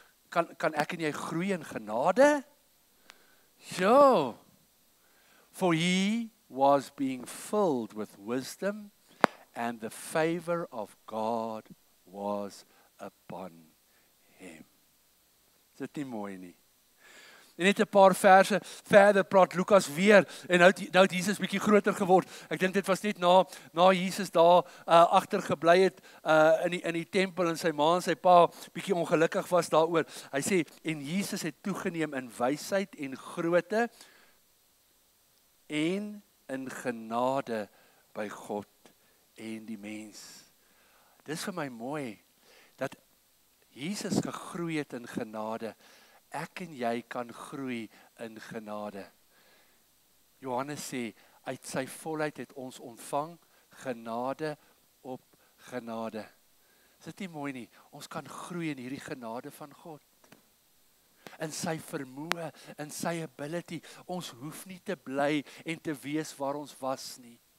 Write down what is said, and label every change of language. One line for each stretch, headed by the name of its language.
Afrikaans: Kan ek en jy groei in genade?
English: Sure. For he was being filled with wisdom, and the favor of God was upon him.
Afrikaans: Is dit nie mooi nie? En net 'n paar verse verder praat Lukas weer, en nou het Jesus bietjie groter geword. Ek dink dit was net na Jesus daar agtergebly het in die tempel, en sy ma en sy pa bietjie ongelukkig was daaroor. Hy sê, en Jesus het toegeneem in wysheid en grootte en in genade by God en die mens. Dis vir my mooi dat Jesus gegroei het in genade. Ek en jy kan groei in genade. Johannes sê, uit sy volheid het ons ontvang genade op genade. Is dit nie mooi nie? Ons kan groei in hierdie genade van God. In sy vermoë, in sy ability. Ons hoef nie te bly en te wees waar ons was nie.